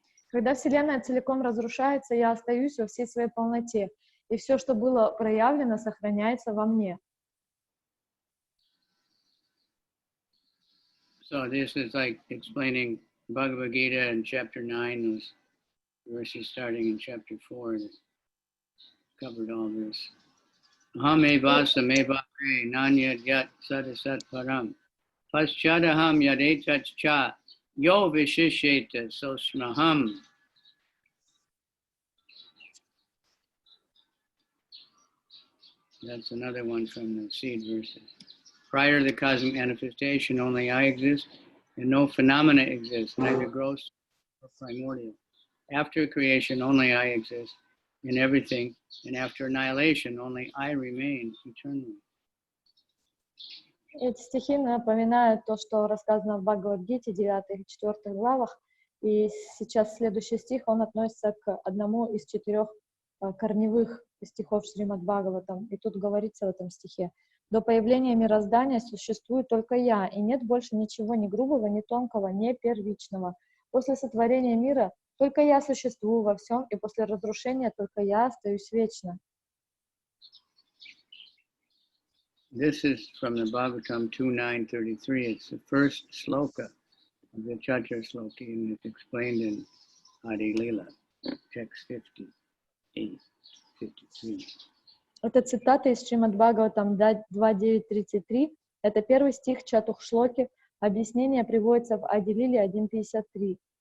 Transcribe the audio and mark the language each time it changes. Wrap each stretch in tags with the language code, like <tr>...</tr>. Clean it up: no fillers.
<ru>Когда Вселенная целиком разрушается, я остаюсь во всей своей полноте, и все, что было проявлено, сохраняется во мне.</ru> <en>So this is like explaining Bhagavad Gita in chapter 9, those verses starting in chapter 4 that covered all this.</en> <sa>Aham evasa mevare nanyad yat sadasat param paschadaham yadetat cha yo vishisheta sosmaham.</sa> <en>That's another one from the seed verses. Prior to the cosmic manifestation, only I exist, and no phenomena exist, neither gross nor primordial. After creation, only I exist in everything, and after annihilation, only I remain eternally.</en> <ru>Эти стихи напоминают то, что рассказано в Бхагавад-гите, 9 и 4 главах, и сейчас следующий стих, он относится к одному из 4 корневых стихов Шримад-Бхагаватам, и тут говорится в этом стихе: «До появления мироздания существует только я, и нет больше ничего ни грубого, ни тонкого, ни первичного. После сотворения мира только я существую во всем, и после разрушения только я остаюсь вечно».</ru> <en>This is from the Bhagavatam 2.9.33. It's the first sloka of the Chatur Sloki, and it's explained in Mадхья-лила, text 58-53.</en> <ru>Это цитата из Шримад-Бхагаватам 2.9.33. Это первый стих Чатух-шлоки. Объяснение приводится в Ади-лиле 1.53.</ru>